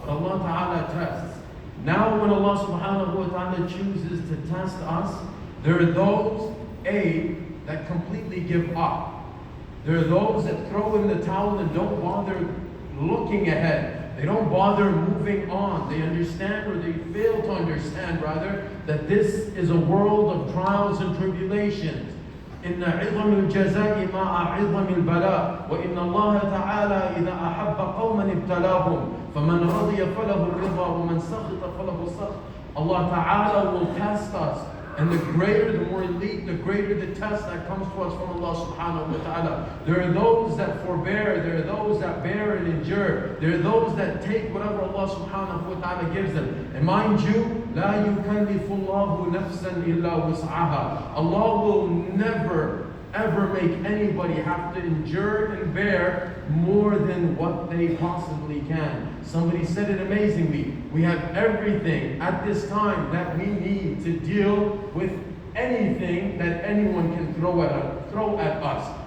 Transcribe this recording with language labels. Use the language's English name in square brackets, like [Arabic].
[English] But Allah ta'ala tests. Now when Allah subhanahu wa ta'ala chooses to test us, there are those, that completely give up. There are those that throw in the towel and don't bother looking ahead. They don't bother moving on. They understand, or they fail to understand rather, that this is a world of trials and tribulations. [Arabic] إن عظم الجزاء مع عظم البلاء وإن الله تعالى إذا أحب قوما ابتلاهم فمن رضي فله الرضا ومن سخط فله السخط. [English] Allah Ta'ala will test us. And the greater, the more elite, the greater the test that comes to us from Allah subhanahu wa ta'ala. There are those that forbear, there are those that bear and endure. There are those that take whatever Allah subhanahu wa ta'ala gives them. And mind you, [Arabic] لا يكلف الله نفسا إلا وسعها. [English] Allah will never ever make anybody have to endure and bear more than what they possibly can. Somebody said it amazingly. We have everything at this time that we need to deal with anything that anyone can throw at us.